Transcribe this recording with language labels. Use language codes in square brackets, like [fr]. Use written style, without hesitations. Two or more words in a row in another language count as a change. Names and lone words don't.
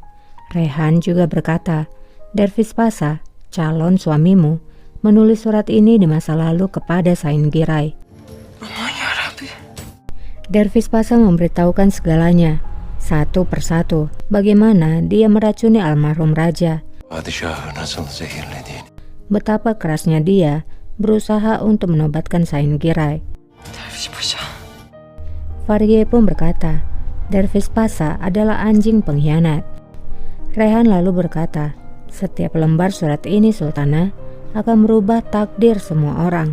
[id] Rehan juga berkata, Dervis Pasa, calon suamimu, menulis surat ini di masa lalu kepada Sain Giray. [tr] Aman yarabbi. [id] Dervis Pasa memberitahukan segalanya, satu persatu, bagaimana dia meracuni almarhum raja, [tr] Padişahı nasıl zehirlediğini. [id] betapa kerasnya dia berusaha untuk menobatkan Sain Giray. Derviş Paşa. Farie pun berkata, Dervis Pasa adalah anjing pengkhianat. Rehan lalu berkata, setiap lembar surat ini Sultana akan merubah takdir semua orang.